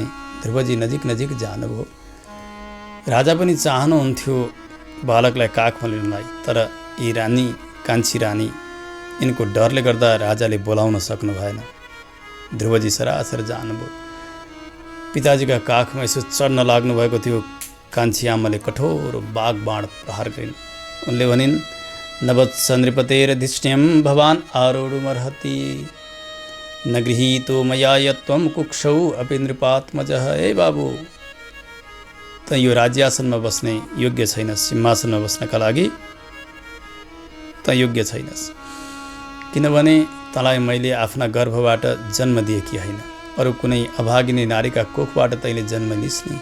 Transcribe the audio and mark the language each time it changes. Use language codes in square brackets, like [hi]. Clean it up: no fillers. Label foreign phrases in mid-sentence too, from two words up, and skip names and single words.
[ne] ध्रुवजी नजिक नजिक जानुभयो। राजा पनि चाहनुहुन्थ्यो बालकलाई काखमा लिनलाई, तर यी रानी कान्छी रानी यिनको डरले गर्दा राजाले बोलाउन सक्नु भएन। ध्रुवजी सरासर जानुभयो। पिताजीका काखमा यसो चढ्न लाग्नु भएको थियो। कान्छी आमाले कठोर बागबाण प्रहार गरिन्। उनले भनिन्, [sa] नवत्स नृपतेरधिष्ण्यं भवान् आरोढुमर्हति न गृहीतो मया यत्त्वं कुक्षौ अपि नृपात्मजः। [ne] ए बाबु, त यो राज्यासनमा बस्ने योग्य छैनस्, सिंहासनमा बस्नका लागि त योग्य छैनस्, किनभने तँलाई मैले आफ्ना गर्भबाट जन्म दिएकी होइन, अरू कुनै अभागिनी नारीका कोखबाट तैँले जन्म लिस् नि।